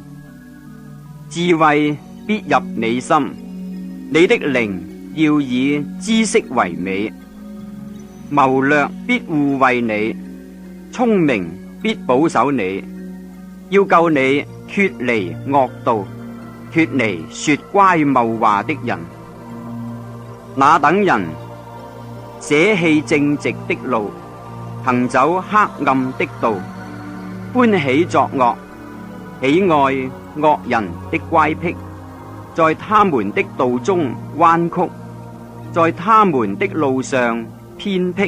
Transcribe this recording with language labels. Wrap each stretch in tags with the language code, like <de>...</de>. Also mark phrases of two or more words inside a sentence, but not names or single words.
<zh>智慧必入你心，你的靈要以知識為美。謀略必護衛你，聰明必保守你，要救你脫離惡道，脫離說乖謬話的人。那等人捨棄正直的路，行走黑暗的道，歡喜作惡，喜愛惡人的乖僻，在他們的道中彎曲，在他們的路上偏僻。</zh>